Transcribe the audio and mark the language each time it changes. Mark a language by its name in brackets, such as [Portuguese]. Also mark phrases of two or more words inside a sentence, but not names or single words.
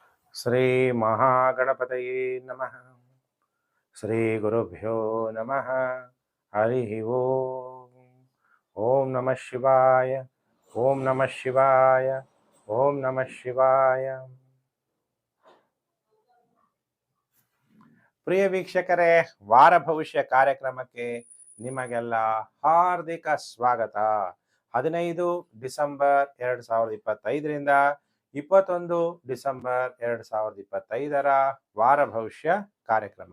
[Sanskrit] ಶ್ರೀ ಮಹಾಗಣಪತಯೇ ನಮಃ. ಶ್ರೀ ಗುರುಭ್ಯೋ ನಮಃ. ಹರಿ ಓಂ. ಓಂ ನಮಃ ಶಿವಾಯ. ಓಂ ನಮಃ ಶಿವಾಯ. ಓಂ ನಮಃ ಶಿವಾಯ. [Kannada] ಪ್ರಿಯ ವೀಕ್ಷಕರೇ, ವಾರ ಭವಿಷ್ಯ ಕಾರ್ಯಕ್ರಮಕ್ಕೆ ನಿಮಗೆಲ್ಲ ಹಾರ್ದಿಕ ಸ್ವಾಗತ. 15 ಡಿಸೆಂಬರ್ 2025ರಿಂದ 21 ಡಿಸೆಂಬರ್ 2025ರ ವಾರ ಭವಿಷ್ಯ ಕಾರ್ಯಕ್ರಮ.